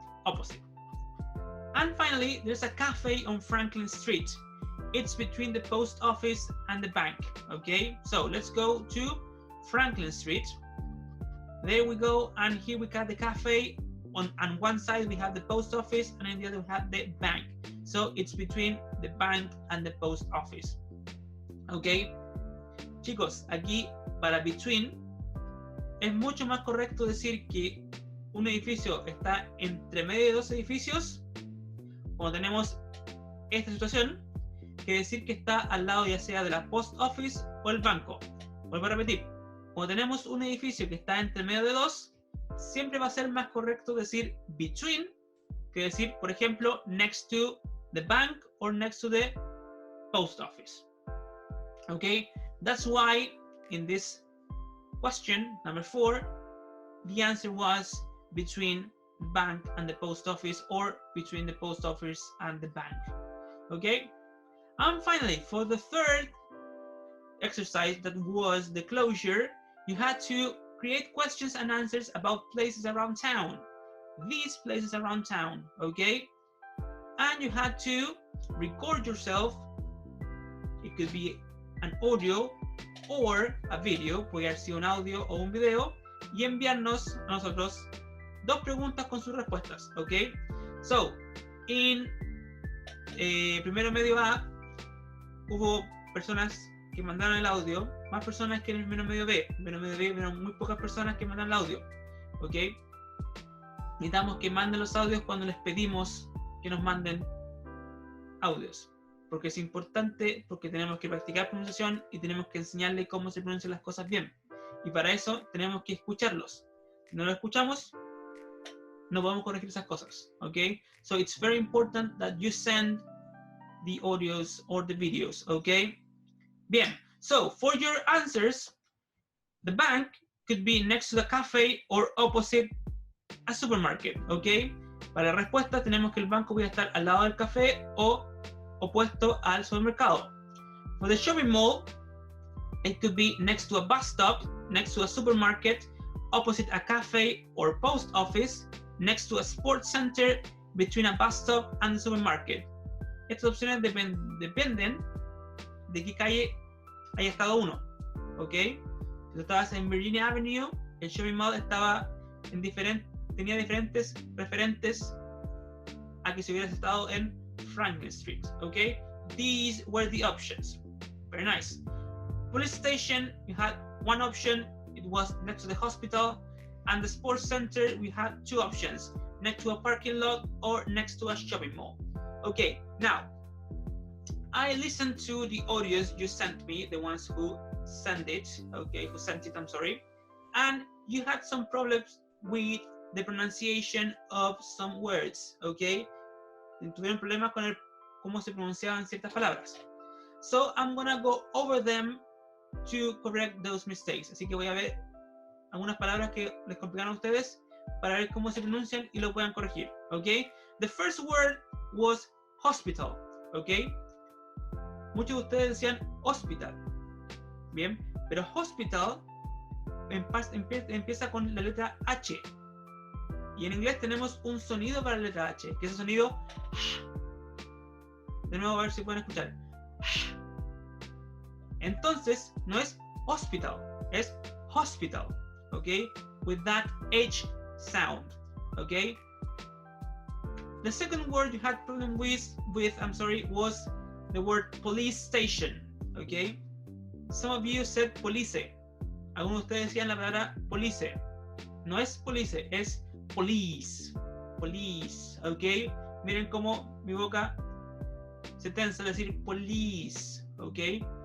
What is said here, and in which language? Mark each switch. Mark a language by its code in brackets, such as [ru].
[en] Opposite. And finally, there's a cafe on Franklin Street. It's between the post office and the bank. Okay, so let's go to Franklin Street. There we go, and here we got the cafe. On one side we have the post office, and on the other we have the bank. So it's between the bank and the post office. [es] Okay, chicos, aquí para between es mucho más correcto decir que un edificio está entre medio de dos edificios cuando tenemos esta situación, que decir que está al lado ya sea de la post office o el banco. Vuelvo a repetir, cuando tenemos un edificio que está entre medio de dos, siempre va a ser más correcto decir between que decir, por ejemplo, [en] next to the bank or next to the post office. Okay, that's why in this question number 4, the answer was between the bank and the post office, or between the post office and the bank. Okay, and finally, for the third exercise, that was the closure, you had to create questions and answers about places around town. These places around town, okay? And you had to record yourself. It could be an audio or a video, [es] puede haber sido un audio o un video, y enviarnos a nosotros 2 preguntas con sus respuestas, okay? So, in primero medio A, hubo personas que mandaron el audio, más personas que en el primero medio B. En el primero medio B hubieron muy pocas personas que mandaron el audio, ¿ok? Necesitamos que manden los audios cuando les pedimos que nos manden audios, porque es importante, porque tenemos que practicar pronunciación y tenemos que enseñarle cómo se pronuncian las cosas bien. Y para eso tenemos que escucharlos. Si no lo escuchamos, no podemos corregir esas cosas, ¿ok? [en] So it's very important that you send the audios or the videos, ¿ok? Bien, so for your answers, the bank could be next to the cafe or opposite a supermarket, ¿ok? [es] Para la respuesta tenemos que el banco puede estar al lado del café o opuesto al supermercado. [en] For the shopping mall, it could be next to a bus stop, next to a supermarket, opposite a cafe or post office, next to a sports center, between a bus stop and the supermarket. [es] Estas opciones dependen de qué calle haya estado uno, ¿ok? Si tú estabas en Virginia Avenue, el shopping mall estaba en tenía diferentes referentes a que si hubieras estado en Franklin Street, ¿ok? [en] These were the options. Very nice. Police station, you had one option, it was next to the hospital, and the sports center, we had 2 options, next to a parking lot or next to a shopping mall. Okay, now, I listened to the audios you sent me, the ones who sent it, okay, I'm sorry, and you had some problems with the pronunciation of some words, okay? [es] Tuvieron problemas con cómo se pronunciaban ciertas palabras. [en] So I'm gonna go over them to correct those mistakes. [es] Así que voy a ver algunas palabras que les complicaron a ustedes para ver cómo se pronuncian y lo puedan corregir, okay? [en] The first word was hospital, okay? [es] Muchos de ustedes decían hospital, bien, pero hospital empieza con la letra H. Y en inglés tenemos un sonido para la letra H, que es el sonido. De nuevo, a ver si pueden escuchar. Entonces, no es hospital, es hospital, ¿ok? [en] With that H sound, ¿ok? The second word you had problem with was the word police station, ¿ok? Some of you said police. [es] Algunos de ustedes decían la palabra police. No es police, es police, ¿ok? Miren cómo mi boca se tensa al decir police, ¿ok?